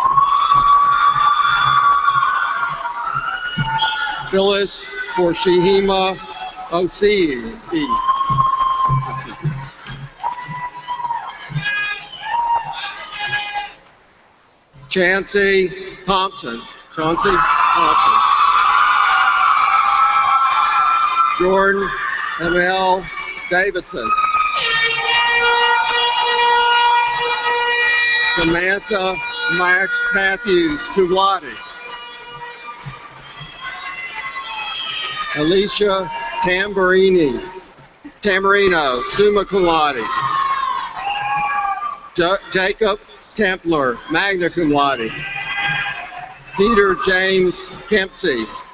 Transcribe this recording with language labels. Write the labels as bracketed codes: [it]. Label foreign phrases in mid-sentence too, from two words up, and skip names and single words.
[en] Phyllis Forshihima Osei. Chancey Thompson. Chauncey Thompson. Jordan M.L. Davidson. Samantha Matthews, [la] cum laude. [en] Alicia Tamburino, [la] summa cum laude. [en] Jacob Templer, [la] magna cum laude. [en] Peter James Kempsey.